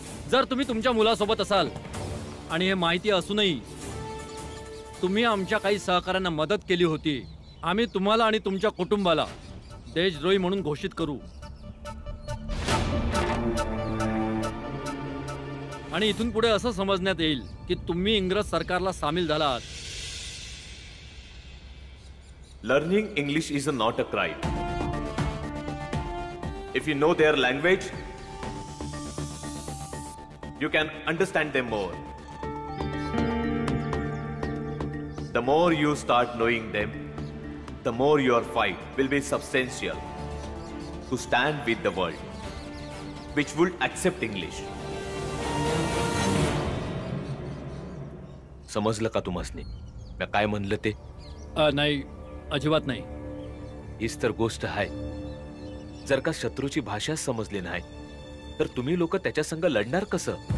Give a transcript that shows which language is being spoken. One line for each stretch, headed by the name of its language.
Marathi: जर तुम्ही तुमच्या मुलासोबत असाल आणि हे माहिती असूनही तुम्ही आमच्या काही सहकाऱ्यांना मदत केली होती, आम्ही तुम्हाला आणि तुमच्या कुटुंबाला देशद्रोही म्हणून घोषित करू आणि इथून पुढे असं समजण्यात येईल की तुम्ही इंग्रज सरकारला सामील झालात.
English: Learning English is not a crime. If you know their language, you can understand them more. The more you start knowing them, the more your fight will be substantial to stand with the world, which would accept English.
Marathi: समजलं का तुम्हासनी मी काय म्हणलं ते? नाही, अजिबात नाही. हीच तर गोष्ट आहे. जर का शत्रूची भाषा समजली नाही तर तुम्ही लोक त्याच्या संग लढणार कसं?